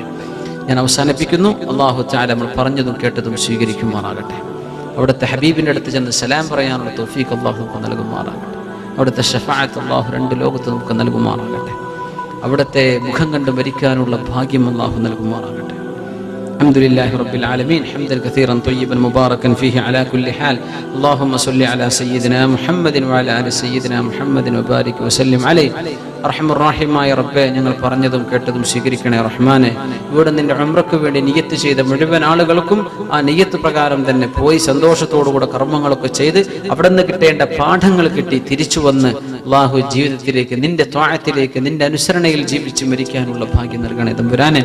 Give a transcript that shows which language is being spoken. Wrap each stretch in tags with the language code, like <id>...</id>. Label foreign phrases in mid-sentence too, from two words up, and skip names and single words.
<ml>ഞാൻ അവസാനിപ്പിക്കുന്നു.</ml> <ar>الله تعالى</ar> <ml>നമ്മൾ പറഞ്ഞതും കേട്ടതും സ്വീകരിക്കുമാറാകട്ടെ. അവിടുത്തെ ഹബീബിന്റെ അടുത്ത് ചെന്ന് സലാം പറയാനുള്ള തൗഫീഖ് അള്ളാഹു നമുക്ക് നൽകുമാറാകട്ടെ. അവിടുത്തെ ശഫാഅത്ത് അള്ളാഹു രണ്ട് ലോകത്ത് നമുക്ക് നൽകുമാറാകട്ടെ. അവിടുത്തെ മുഖം കണ്ട് മരിക്കാനുള്ള ഭാഗ്യം അള്ളാഹു നൽകുമാറാകട്ടെ.</ml> <ar>الحمدلله رب العالمين حمدا كثيرا طيبا مباركا فيه على كل حال. اللهم صل على سيدنا محمد وعلى ال سيدنا محمد وبارك وسلم عليه.</ar> <ml>അർഹമുർറഹീമായ റബ്ബേ, ഞങ്ങൾ പറഞ്ഞതും കേട്ടതും സ്വീകരിക്കണേ റഹ്മാനെ. ഇവിടെ നിന്റെ ഉംറയ്ക്ക് വേണ്ടി നിയ്യത്ത് ചെയ്ത മുഴുവൻ ആളുകൾക്കും ആ നിയ്യത്ത് പ്രകാരം തന്നെ പോയി സന്തോഷത്തോടുകൂടെ കർമ്മങ്ങളൊക്കെ ചെയ്ത് അവിടെ നിന്ന് കിട്ടേണ്ട പാഠങ്ങൾ കിട്ടി തിരിച്ചു വന്ന് അല്ലാഹു ജീവിതത്തിലേക്ക് നിന്റെ ത്വാഅത്തിലേക്ക് നിന്റെ അനുസരണയിൽ ജീവിച്ച് മരിക്കാനുള്ള ഭാഗ്യം നൽകണേ തമ്പുരാനെ.</ml>